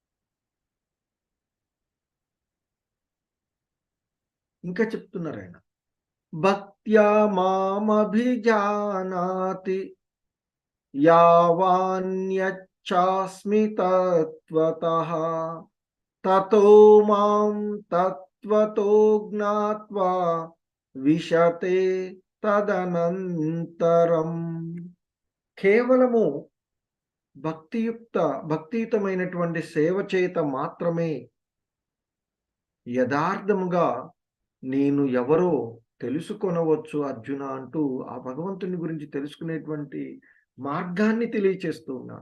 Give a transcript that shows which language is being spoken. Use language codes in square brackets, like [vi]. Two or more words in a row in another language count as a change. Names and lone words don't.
[te] ఇంకా చెప్తున్నారు ఆయన, [sa] భక్త్యా మామభిజానాతి యావాన్యచ్చాస్మి తత్వతః తతో మాం తత్వతో జ్ఞాత్వా విశతే తదనంతరం. [te] కేవలము భక్తియుతమైనటువంటి సేవ చేత మాత్రమే యథార్థముగా నేను ఎవరో తెలుసుకొనవచ్చు అర్జున అంటూ ఆ భగవంతుని గురించి తెలుసుకునేటువంటి మార్గాన్ని తెలియచేస్తూ ఉన్నారు.